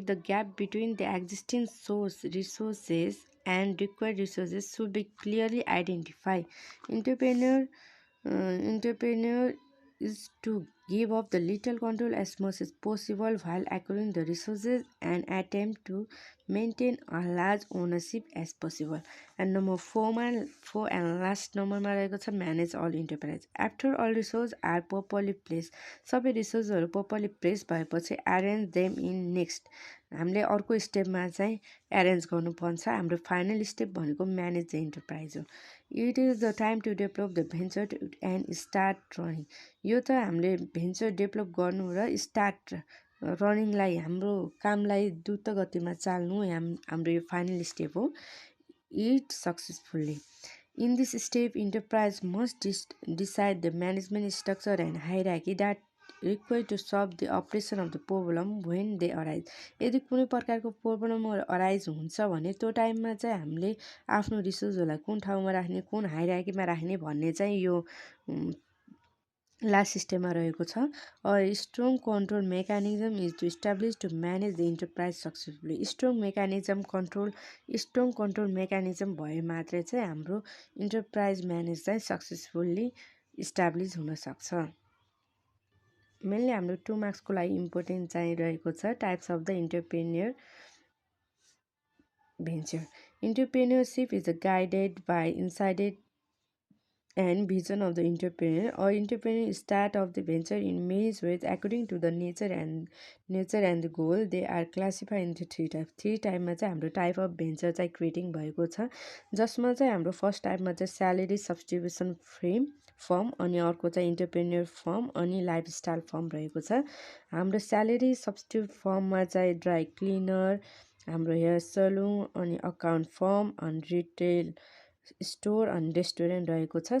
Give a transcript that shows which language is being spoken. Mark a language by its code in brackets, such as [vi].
[en] The gap between the existing source resources and required resources should be clearly identified. Entrepreneur is to give up the little control as much as possible while acquiring the resources and attempt to maintain a large ownership as possible. And number 4 and last [ne] नम्बरमा रहेको छ [en] Manage all enterprise. After all resource are properly place. [ne] सबै रिसोर्सहरू properly place भएपछि [en] Arrange them in next. [ne] हामीले अर्को स्टेपमा चाहिँ arrange गर्नुपर्छ। हाम्रो फाइनल स्टेप भनेको [en] manage the enterprise [ne] हो। [en] It is the time to develop the venture and start running. [ne] यो त हामीले भेन्चर डेभलप गर्नु र स्टार्ट रनिङलाई, हाम्रो कामलाई द्रुत गतिमा चाल्नु हाम्रो यो फाइनल स्टेप हो। [en] It successfully. In this step enterprise must decide the management structure and hierarchy that require to solve the operation of the problem when they arise. [ne] यदि कुनै प्रकारको प्रब्लमहरू अराइज हुन्छ भने त्यो टाइममा चाहिँ हामीले आफ्नो रिसोर्सहरूलाई कुन ठाउँमा राख्ने, कुन हायरार्कीमा राख्ने भन्ने चाहिँ यो लास्ट स्टेपमा रहेको छ। [en] Strong control mechanism is to establish to manage the enterprise successfully. [ne] Strong control mechanism भए मात्रै चाहिँ हाम्रो इन्टरप्राइज म्यानेज चाहिँ सक्सेसफुल्ली इस्टाब्लिस हुनसक्छ। मेनली हाम्रो 2 मार्क्सको लागि इम्पोर्टेन्ट चाहिँ रहेको छ [en] Types of the entrepreneur venture. Entrepreneurship is guided by insight and vision of the entrepreneur. Or entrepreneur start of the venture in many ways according to the nature and the goal. They are classified into 3 types. [ne] 3 टाइपमा चाहिँ हाम्रो type of venture चाहिँ creating भएको छ, जसमा चाहिँ हाम्रो first टाइपमा चाहिँ स्यालेरी सब्सक्रिप्सन फर्म, अनि अर्को चाहिँ इन्टरप्रेन्योर फर्म, अनि लाइफस्टाइल फर्म रहेको छ। हाम्रो स्यालेरी सब्सक्रिप्ट फर्ममा चाहिँ ड्राई क्लिनर, हाम्रो हेयर सलुन, अनि अकाउन्ट फर्म, अनि रिटेल स्टोर अनि रेस्टुरेन्ट रहेको छ।